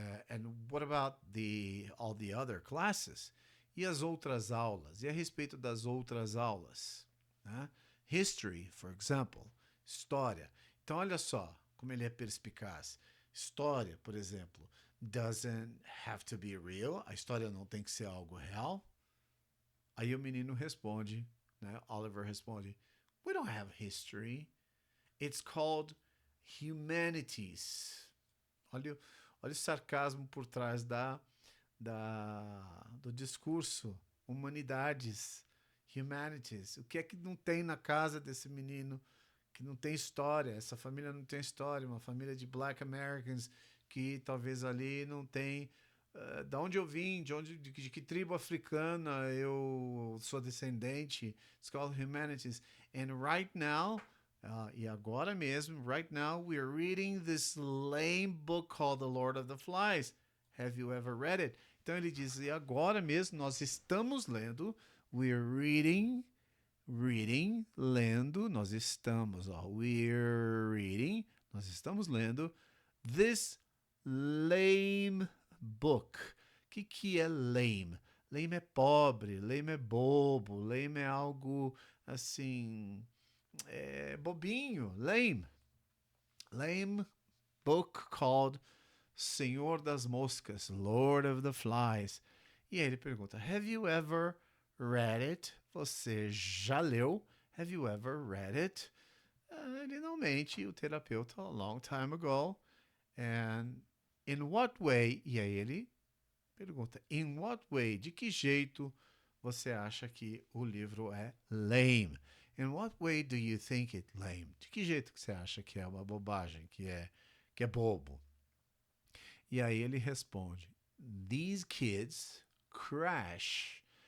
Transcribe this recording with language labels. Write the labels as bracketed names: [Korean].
[English] And what about all the other classes? [Portuguese] E as outras aulas? E a respeito das outras aulas? Né? [English] History, for example. [Portuguese] História. Então, olha só como ele é perspicaz. História, por exemplo, [English] doesn't have to be real. [Portuguese] A história não tem que ser algo real. Aí o menino responde, né? Oliver responde: [English] We don't have history. It's called humanities. [Portuguese] Olha o sarcasmo por trás do discurso. Humanidades. [English] Humanities. [Portuguese] O que é que não tem na casa desse menino que não tem história? Essa família não tem história. Uma família de Black Americans que talvez ali não tem... da onde eu vim, de que tribo africana eu sou descendente. [English] It's called humanities. And right now... [Portuguese] e agora mesmo, [English] right now, we're reading this lame book called The Lord of the Flies. Have you ever read it? [Portuguese] Então ele diz, e agora mesmo nós estamos lendo, [English] we're reading, [Portuguese] lendo, nós estamos, we're reading, nós estamos lendo [English] this lame book. [Portuguese] O que é lame? Lame é pobre, lame é bobo, lame é algo assim, bobinho, lame. [English] Lame book called Senhor das Moscas, Lord of the Flies. [Portuguese] E aí ele pergunta, [English] have you ever read it? [Portuguese] Você já leu? [English] Have you ever read it? [Portuguese] Ele não mente, o terapeuta, [English] a long time ago. And in what way? [Portuguese] E aí ele pergunta, [English] in what way? [Portuguese] De que jeito você acha que o livro é lame? [English] In what way do you think it lame? [Portuguese] De que jeito que você acha que é uma bobagem, que é bobo? E aí ele responde, [English] these kids crash.